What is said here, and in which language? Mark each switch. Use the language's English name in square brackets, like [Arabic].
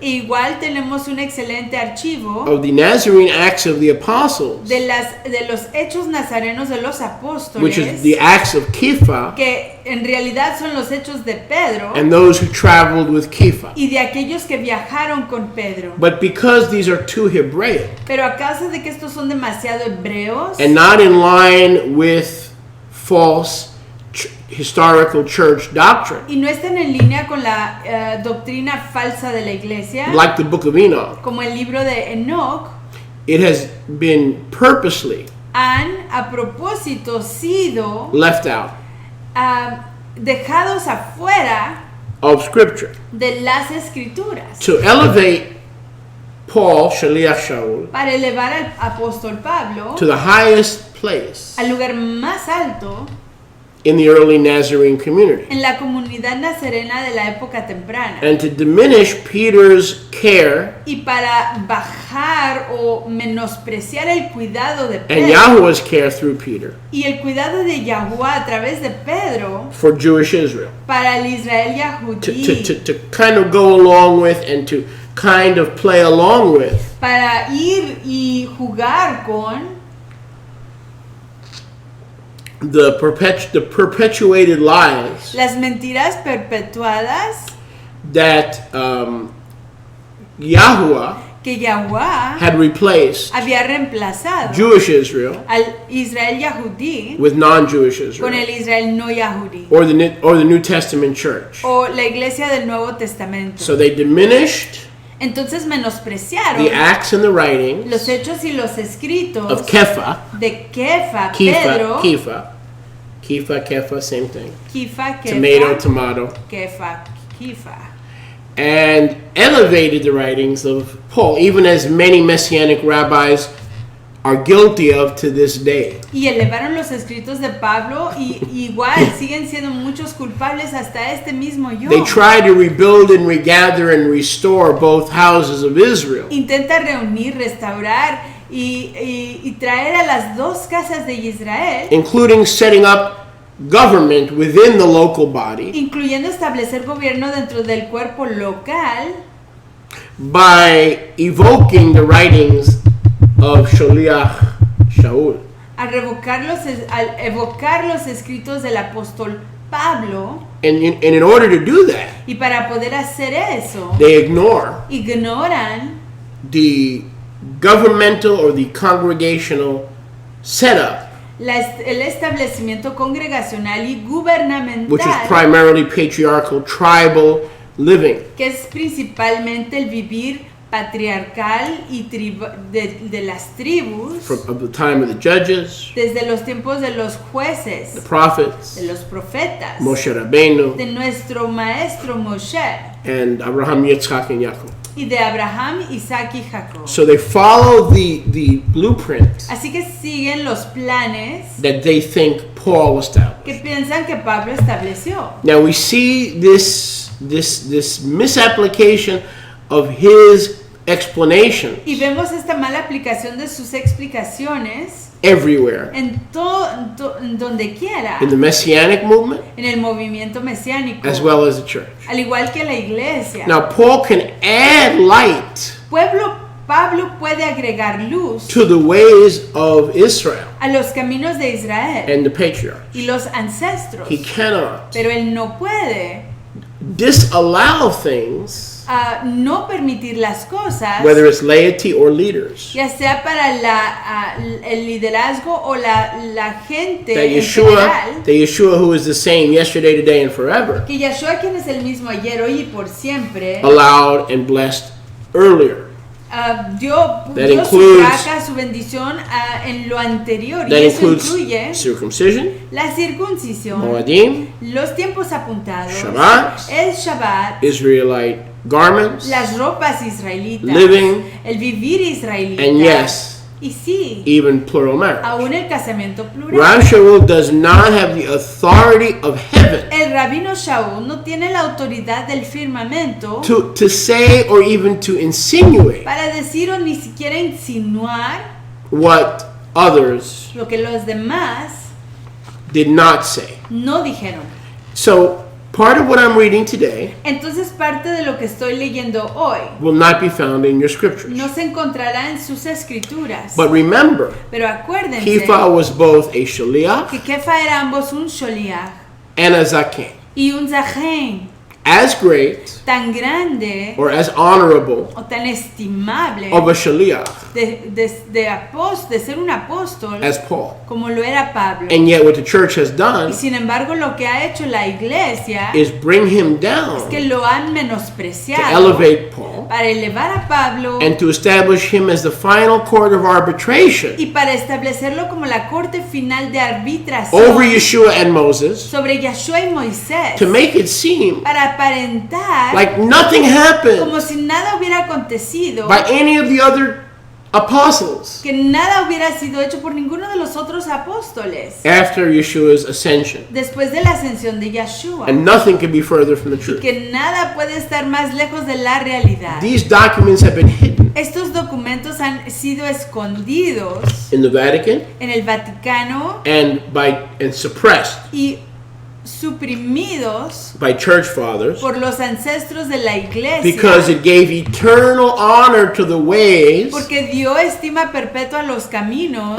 [Spanish] Igual tenemos un excelente archivo [English] of the Nazarene Acts of the Apostles, [Spanish] de los hechos nazarenos de los apóstoles, [English] which is the Acts of Kefa [Spanish] que en realidad son los hechos de Pedro [English] and those who traveled with Kefa. [Spanish] y de aquellos que viajaron con Pedro. [English] But because these are too Hebraic [Spanish] Pero a causa de que estos son demasiado hebreos [English] and not in line with false historical church doctrine, [Spanish] y no están en línea con la doctrina falsa de la iglesia, [English] like the book of Enoch, [Spanish] como el libro de Enoch, [English] it has been purposely [Spanish] han a propósito sido [English] left out [Spanish] dejados afuera [English] of Scripture [Spanish] de las escrituras [English] to elevate Paul, Shaliach Shaul, [Spanish] para elevar al apóstol Pablo [English] to the highest place [Spanish] al lugar más alto [English] in the early Nazarene community, [Spanish] en la comunidad nazarena de la época temprana, [English] and to diminish Peter's care [Spanish] y para bajar o menospreciar el cuidado de [English] and [Spanish] Pedro [English] Yahweh's care through Peter [Spanish] y el cuidado de Yahuwah a través de Pedro [English] for Jewish Israel, [Spanish] para el Israel [English] to [Spanish] Yahudí, [English] kind of go along with and to kind of play along with [Spanish] para ir y jugar con [English] the perpetuated lies [Spanish] las mentiras perpetuadas [English] that Yahuwah [Spanish] que Yahuwah [English] had replaced [Spanish] había reemplazado [English] Jewish Israel [Spanish] al Israel Yahudí [English] with non-Jewish [Spanish] con el [English] Israel, [Spanish] Israel no Yahudí [English] or the New Testament church. [Spanish] o la iglesia del Nuevo Testamento. [English] So they diminished [Spanish] Entonces menospreciaron [English] the acts and the writings [Spanish] los hechos y los escritos [English] of Kepha, [Spanish] de Pedro, [English] Kefa, same thing. [Spanish] Kefa, [English] Tomato, [Spanish] Kefa, [English] and elevated the writings of Paul, even as many Messianic rabbis are guilty of to this day. [Spanish] y elevaron los escritos de Pablo y igual siguen siendo muchos culpables hasta este mismo yo. [English] They try to rebuild and regather and restore both houses of Israel. [Spanish] Intenta reunir, restaurar y traer a las dos casas de Israel, [English] Including setting up government within the local body [Spanish] incluyendo establecer gobierno dentro del cuerpo local, [English] by evoking the writings of Shaliach Shaul. [Spanish] al evocar los escritos del apóstol Pablo, [English] And in order to do that, [Spanish] y para poder hacer eso, [English] they ignore [Spanish] ignoran [English] the governmental or the congregational setup, [Spanish] el establecimiento congregacional y [English] which is [Spanish] gubernamental, [English] primarily patriarchal, tribal living. [Spanish] que es principalmente el vivir patriarcal y de las tribus, [English] Of the time of the judges, [Spanish] desde los tiempos de los [English] the [Spanish] jueces, [English] prophets, [Spanish] de los profetas, [Hebrew] Moshe Rabbeinu, [Spanish] de nuestro maestro Moshe [English] and Abraham, Yitzchak, and Yaakov. [Spanish] y de Abraham, Isaac y Jacob. [English] So they follow the blueprint [Spanish] Así que siguen los planes [English] that they think Paul established. [Spanish] que piensan que Pablo estableció. [English] Now we see this misapplication of his explanation [Spanish] Y vemos esta mala aplicación de sus explicaciones [English] everywhere. [Spanish] en donde quiera, [English] In the Messianic movement [Spanish] en el movimiento mesiánico, [English] as well as the church. [Spanish] al igual que la iglesia. [English] Now Paul can add light [Spanish] Pablo puede agregar luz [English] to the ways of Israel [Spanish] a los caminos de Israel [English] and the patriarchs. [Spanish] y los ancestros, [English] He cannot [Spanish] pero él no puede [English] disallow things, [Spanish] no permitir las cosas, [English] whether it's laity or leaders, [Spanish] ya sea para el liderazgo o la gente [English] that [Spanish] en general, [English] Yeshua, who is the same yesterday, today, and forever, [Spanish] que Yeshua, quien es el mismo ayer, hoy y por siempre, [English] allowed and blessed earlier. [Spanish] dio [English] includes- [Spanish] su braca, su bendición en lo anterior, y [English] That [Spanish] eso [English] includes [Spanish] incluye [English] circumcision, [Spanish] la circuncisión, [English] Moadim, [Spanish] los tiempos apuntados, [English] Shabbat, [Spanish] el Shabbat, [English] Israelite garments, [Spanish] las ropas israelitas, [English] living, [Spanish] el vivir israelita, [English] and yes, [Spanish] y sí, [English] even plural marriage. [Spanish] aún el casamiento plural. [English] Rav Shaul does not have the authority of heaven [Spanish] El rabino Shaul no tiene la autoridad del firmamento [English] to say or even to insinuate [Spanish] para decir o ni siquiera insinuar [English] what others [Spanish] lo que los demás [English] did not say. [Spanish] no dijeron. [English] So part of what I'm reading today [Spanish] Entonces parte de lo que estoy leyendo hoy [English] will not be found in your scriptures. [Spanish] no se encontrará en sus escrituras. [English] But remember, [Spanish] Pero acuérdense [English] Kefa was both a shaliach [Spanish] que Kefa era ambos un sholiach [English] and a zaken. [Spanish] y un zahen, [English] As great [Spanish] tan grande [English] or as honorable [Spanish] o tan estimable [English] of a shaliach [Spanish] de ser un apóstol [English] as Paul. [Spanish] como lo era Pablo. [English] And yet what the church has [Spanish] Y [English] done [Spanish] sin embargo lo que ha hecho la iglesia [English] is bring him [Spanish] es [English] down [Spanish] que lo han [English] to [Spanish] menospreciado [English] elevate Paul [Spanish] para elevar a Pablo [English] and to establish him as the final court of arbitration [Spanish] y para establecerlo como la corte final de [English] over [Spanish] arbitración [English] Yeshua and Moses, [Spanish] sobre Yahshua y Moisés, [English] to make it seem [Spanish] para aparentar [English] like nothing happened [Spanish] como si nada hubiera acontecido, [English] by any of the other apostles [Spanish] que nada hubiera sido hecho por ninguno de los otros apóstoles [English] after Yeshua's ascension. [Spanish] después de la ascensión de Yeshua, [English] And nothing can be further from the [Spanish] y [English] truth. [Spanish] que nada puede estar más lejos de la realidad. [English] These documents have been hidden [Spanish] Estos documentos han sido escondidos [English] in the Vatican [Spanish] en el Vaticano [English] and suppressed [Spanish] y suprimidos [English] by church fathers [Spanish] por los ancestros de la iglesia, [English] because it gave eternal honor to the ways [Spanish] porque dio estima perpetua a los caminos